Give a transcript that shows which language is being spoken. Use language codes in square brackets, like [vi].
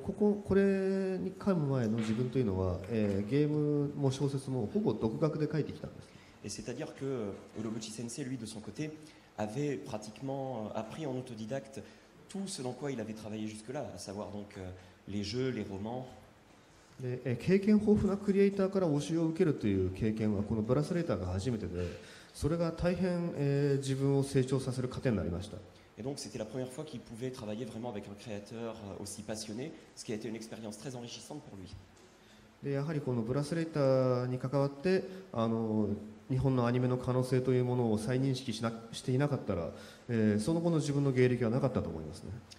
[ja] これに噛む前の自分というのは、ゲームも小説もほぼ独学で書いてきたんです。 [fr] Et c'est-à-dire que Urobuchi Sensei, lui, de son côté, avait pratiquement appris en autodidacte tout ce dans quoi il avait travaillé jusque-là, à savoir donc les jeux, les romans. [ja] で経験豊富なクリエイターから教えを受けるという経験はこのブラスレーターが初めてで、それが大変、自分を成長させる糧になりました。 [fr] Et donc c'était la première fois qu'il pouvait travailler vraiment avec un créateur aussi passionné, ce qui a été une expérience très enrichissante pour lui. [ja] でやはりこのブラスレーターに関わって日本のアニメの可能性というものを再認識していなかったら、その後の自分の芸歴はなかったと思いますね。